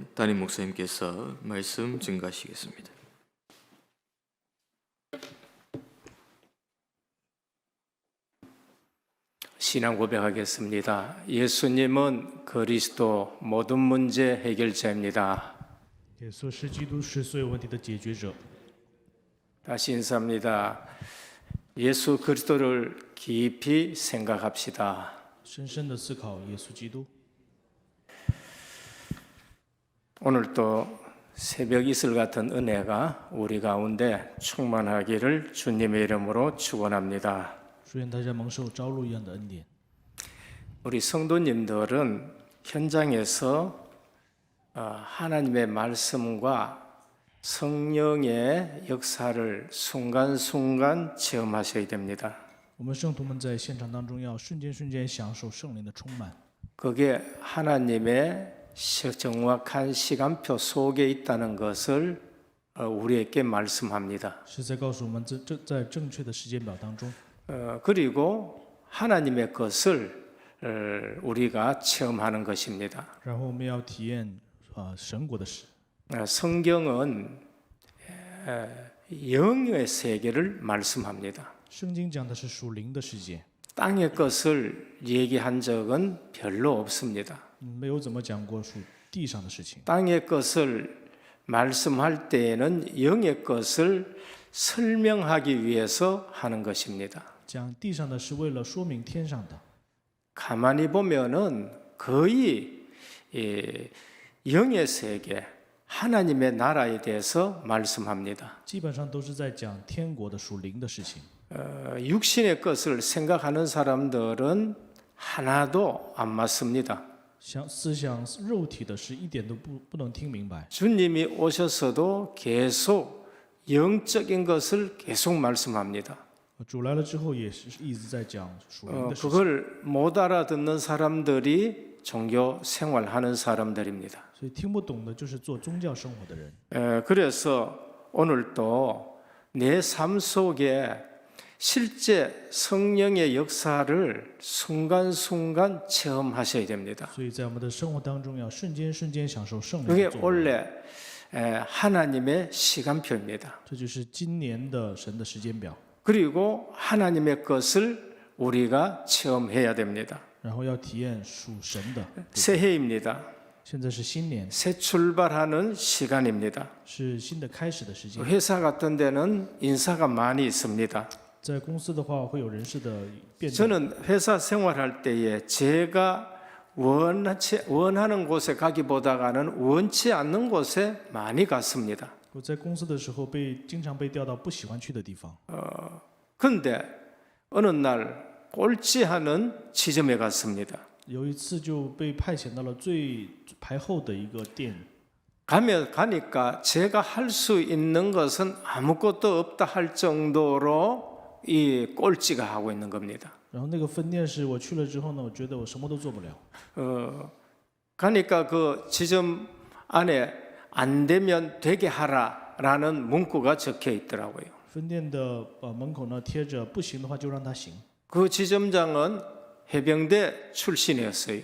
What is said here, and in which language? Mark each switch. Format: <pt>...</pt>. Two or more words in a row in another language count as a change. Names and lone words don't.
<ko>담임 목사님께서 말씀 증가하시겠습니다. 신앙 고백하겠습니다. 예수님은 그리스도 모든 문제 해결자입니다.</ko> <zh>耶稣是基督，是所有问题的解决者。</zh> <ko>다시 인사합니다. 예수 그리스도를 깊이 생각합시다.</ko> <zh>深深的思考耶稣基督。</zh> <ko>오늘도 새벽 이슬 같은 은혜가 우리 가운데 충만하기를 주님의 이름으로 축원합니다.</ko> <zh>祝愿大家蒙受朝露一样的恩典。</zh> <ko>우리 성도님들은 현장에서 하나님의 말씀과 성령의 역사를 순간순간 체험하셔야 됩니다.</ko> <zh>我们圣徒们在现场当中要瞬间瞬间享受圣灵的充满，</zh> <ko>그게 하나님의 정확한 시간표 속에 있다는 것을 우리에게 말씀합니다.</ko> <zh>是在告诉我们在正确的时间表当中，</zh> <ko>그리고 하나님의 것을 우리가 체험하는 것입니다.</ko> <zh>然后我们要体验神国的事。</zh> <ko>성경은 영의 세계를 말씀합니다.</ko> <zh>圣经讲的是属灵的世界，</zh> <ko>땅의 것을 얘기한 적은 별로 없습니다.</ko> <zh>没有怎么讲过属地上的事情。</zh> <ko>땅의 것을 말씀할 때에는 영의 것을 설명하기 위해서 하는 것입니다.</ko> <zh>讲地上的是为了说明天上的。</zh> <ko>가만히 보면은 거의 영의 세계, 하나님의 나라에 대해서 말씀합니다.</ko> <zh>基本上都是在讲天国的属灵的事情。</zh> <ko>육신의 것을 생각하는 사람들은 하나도 안 맞습니다.</ko> <zh>思想肉体的是一点都不能听明白。</zh> <ko>주님이 오셔서도 계속 영적인 것을 계속 말씀합니다.</ko> <zh>主来了之后也是一直在讲属灵的事情。</zh> <ko>그걸 못 알아듣는 사람들이 종교 생활하는 사람들입니다.</ko> <zh>所以听不懂的就是做宗教生活的人。</zh> <ko>그래서 오늘도 내 삶 속에 실제 성령의 역사를 순간순간 체험하셔야 됩니다.</ko> <zh>所以在我们的生活当中要瞬间享受圣灵</zh> <ko>그게</ko> <zh>的作为。</zh> <ko>원래 하나님의 시간표입니다.</ko> <zh>这就是今年的神的时间表。</zh> <ko>그리고 하나님의 것을 우리가 체험해야 됩니다.</ko> <zh>然后要体验属神的。</zh> <ko>새해입니다.</ko> <zh>现在是新年，</zh> <ko>새 출발하는 시간입니다.</ko> <zh>是新的开始的时间。</zh> <ko>회사 같은 데는 인사가 많이 있습니다.</ko> <zh>在公司的话，会有人事的变动。</zh> <ko>저는 회사 생활할 때에 제가 원하는 곳에 가기보다는 원치 않는 곳에 많이 갔습니다.</ko> <zh>我在公司的时候经常被调到不喜欢去的地方。</zh> <ko>근데 어느 날 꼴찌하는 지점에 갔습니다.</ko> <zh>有一次就被派遣到了最排后的一个店，</zh> <ko>가니까 제가 할 수 있는 것은 아무것도 없다 할 정도로 이 꼴찌가 하고 있는 겁니다.</ko> <zh>然后那个分店是我去了之后呢，我觉得我什么都做不了。</zh> <ko>가니까 그 지점 안에 안 되면 되게 하라라는 문구가 적혀 있더라고요.</ko> <zh>分店的门口呢贴着不行的话就让他行。</zh> <ko>그 지점장은 해병대 출신이었어요.</ko>